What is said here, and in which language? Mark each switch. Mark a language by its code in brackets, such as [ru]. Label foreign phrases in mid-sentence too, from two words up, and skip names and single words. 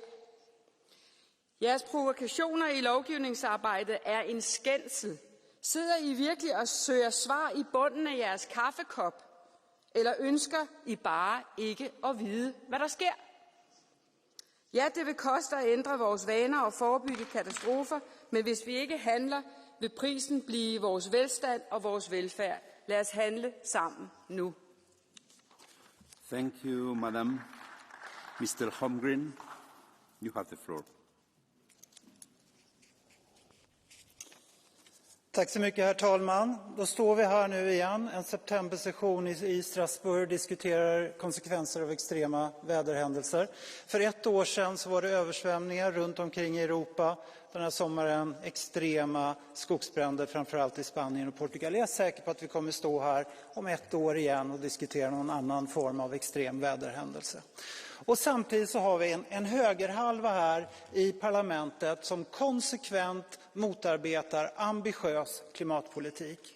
[da] Jeres provokationer i lovgivningsarbejdet er en skændsel. Sidder I virkelig og søger svar i bunden af jeres kaffekop? Eller ønsker I bare ikke at vide, hvad der sker? Ja, det vil koste at ændre vores vaner og forebygge katastrofer, men hvis vi ikke handler, vil prisen blive vores velstand og vores velfærd. Lad os handle sammen nu. [en] Thank you, Madam. Mr. Holmgren, you have the floor. [sv] Tack så mycket, herr talman. Då står vi här nu igen, en septembersession i Strasbourg och diskuterar konsekvenser av extrema väderhändelser. För ett år sedan så var det översvämningar runt omkring i Europa. Den här sommaren extrema skogsbränder, framförallt i Spanien och Portugal. Jag är säker på att vi kommer stå här om ett år igen och diskutera någon annan form av extrem väderhändelse. Och samtidigt så har vi en högerhalva här i parlamentet som konsekvent motarbetar ambitiös klimatpolitik.